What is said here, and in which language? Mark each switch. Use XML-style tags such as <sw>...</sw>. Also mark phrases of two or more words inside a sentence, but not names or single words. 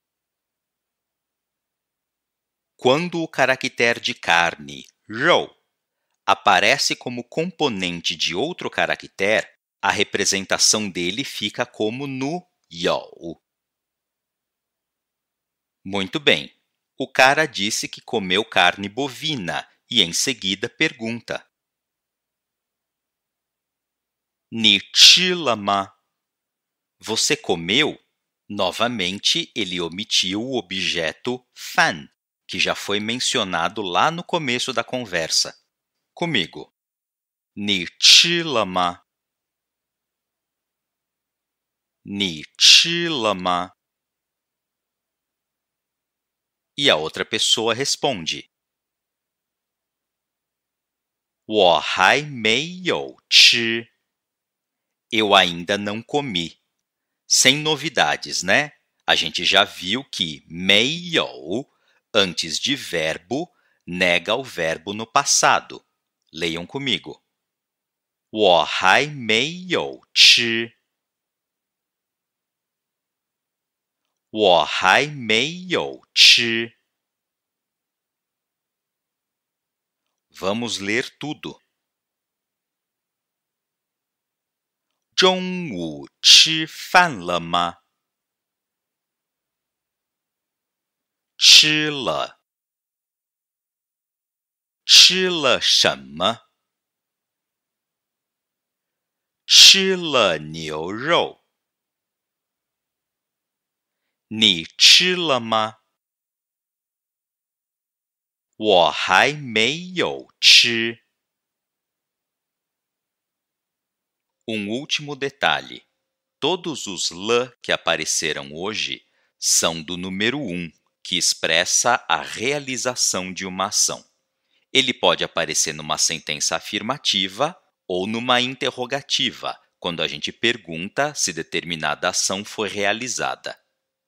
<pt>Quando o caractere de carne, rou, aparece como componente de outro caractere, a representação dele fica como no yao. Muito bem. O cara disse que comeu carne bovina e, em seguida, pergunta:</pt> <zh>你吃了吗?</zh> <pt>Você comeu? Novamente, ele omitiu o objeto fan, que já foi mencionado lá no começo da conversa. Comigo.</pt> <zh>你吃了吗? 你吃了吗?</zh> <pt>E a outra pessoa responde:</pt> <zh>我还没有吃.</zh> <pt>Eu ainda não comi. Sem novidades, né? A gente já viu que 没有, antes de verbo, nega o verbo no passado. Leiam comigo.</pt> <zh>我还没有吃. 我还没有吃.</zh> <pt>Vamos ler tudo.</pt> <zh>中午吃饭了吗？吃了。吃了什么？吃了牛肉。你吃了吗？我还没有吃。</zh> <pt>último detalhe. Todos os l que apareceram hoje são do número 1, que expressa a realização de uma ação. Ele pode aparecer numa sentença afirmativa ou numa interrogativa, quando a gente pergunta se determinada ação foi realizada.</pt>